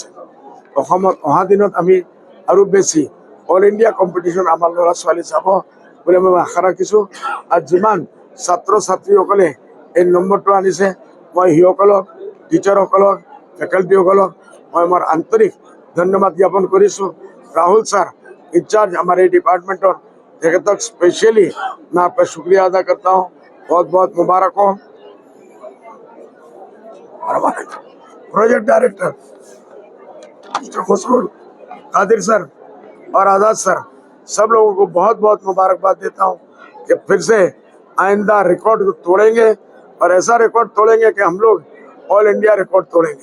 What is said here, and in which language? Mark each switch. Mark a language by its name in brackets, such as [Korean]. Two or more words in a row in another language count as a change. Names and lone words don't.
[Assamese] অসমত অহা দিনত আমি আৰু বেছি [English] all India competition [Assamese] আমাৰ ল'ৰা ছোৱালী যাব বুলি মই আশা ৰাখিছোঁ আৰু যিমান ছাত্ৰ ছাত্ৰীসকলে এই নম্বৰটো আনিছে মই সিসকলক টিচাৰসকলক ফেকাল্টিসকলক মই মোৰ আন্তৰিক ধন্যবাদ জ্ঞাপন কৰিছোঁ। [Hindi] राहुल सर इंचार्ज हमारे डिपार्टमेंट और तक स्पेशली मैं आपका शुक्रिया अदा करता हूँ। बहुत बहुत मुबारक हो। [English] project director [Hindi] मिस्टर खुशबू कादिर सर और आजाद सर सब लोगों को बहुत बहुत मुबारकबाद देता हूँ कि फिर से आइंदा रिकॉर्ड तोड़ेंगे और ऐसा रिकॉर्ड तोड़ेंगे कि हम लोग [English] all India record [Hindi] तोड़ेंगे।